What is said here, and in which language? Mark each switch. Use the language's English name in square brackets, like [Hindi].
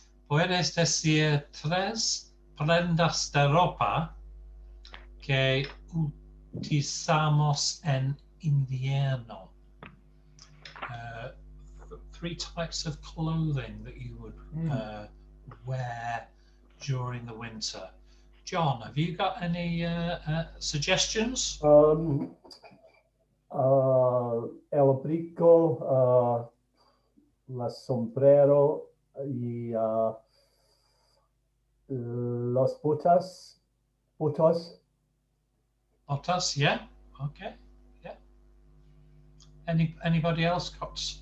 [Spanish] Puedes decir 3 prendas de ropa que utilizamos en invierno. [English] 3 types of clothing that you would wear during the winter. John, have you got any suggestions? [Spanish] El abrigo, la sombrero y los botas. [English] Botas, yeah. Okay, yeah. Anybody else got